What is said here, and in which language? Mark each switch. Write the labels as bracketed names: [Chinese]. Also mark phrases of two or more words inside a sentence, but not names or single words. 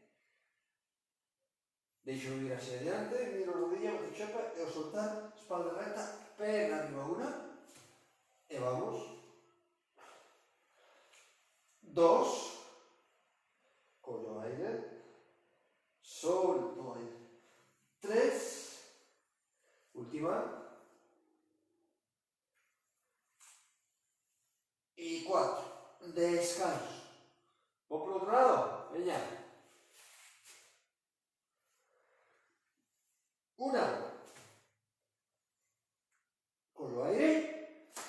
[Galician] Deixo ir hacia adiante, miro rodilla, meto chapa, e ao soltar, [Spanish] espalda recta, [Galician] perna arriba una, e vamos. 2, collo aire, solto aire. 3, última. [Spanish] Y 4, descanso. ¿Voy por el otro lado? Venga. 1, [Galician] collo aire.